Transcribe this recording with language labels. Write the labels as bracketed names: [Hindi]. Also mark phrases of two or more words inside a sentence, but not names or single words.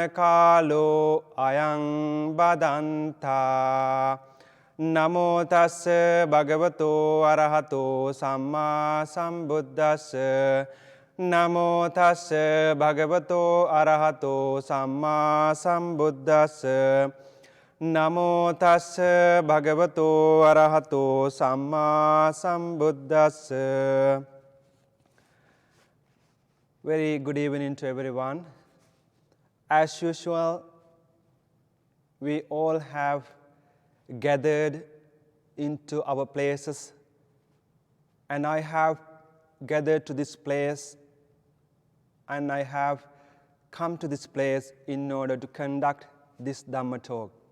[Pali] kālo ayaṃ badantā Namo tassa bhagavato arahato sammā sambuddhassa Namo tassa bhagavato arahato sammā sambuddhassa Namo tassa bhagavato arahato sammā sambuddhassa [English] Very good evening to everyone. As usual, we all have gathered into our places, and I have gathered to this place, and I have come to this place in order to conduct this Dhamma talk.